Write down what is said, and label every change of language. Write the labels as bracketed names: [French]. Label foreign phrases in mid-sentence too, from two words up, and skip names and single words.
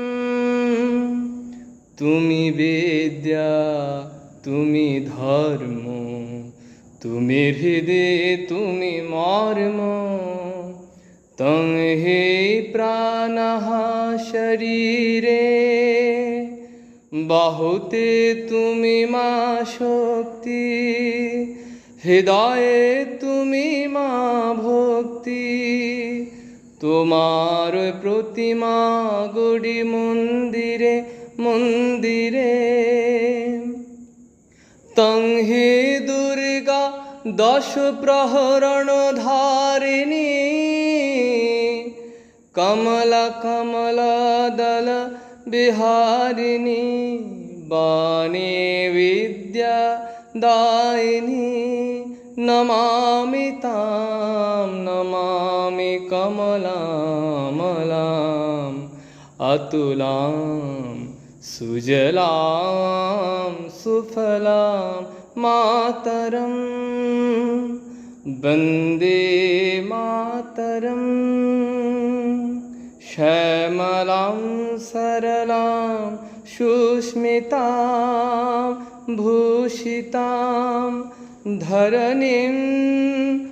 [Bangla] তুমি বিদ্যা তুমি ধর্ম তুমি হৃদয় তুমি মর্ম তং হি প্রাণঃ শরীরে বাহুতে তুমি মা শক্তি হৃদয়ে তুমি মা ভক্তি তোমার প্রতিমা গড়ি মন্দিরে মন্দিরে তং হি দুর্গা দশ প্রহরণ ধারিণী কমলা কমলা দল বিহারিণী বাণী বিদ্যা দায়িনী নমামি তাং নমামি [Sanskrit] कमलामलाम् अतुलां सुजलां सुफलां मातरं वन्दे मातरम् श्यामलां सरलां सुस्मितां भूषितां धरणीं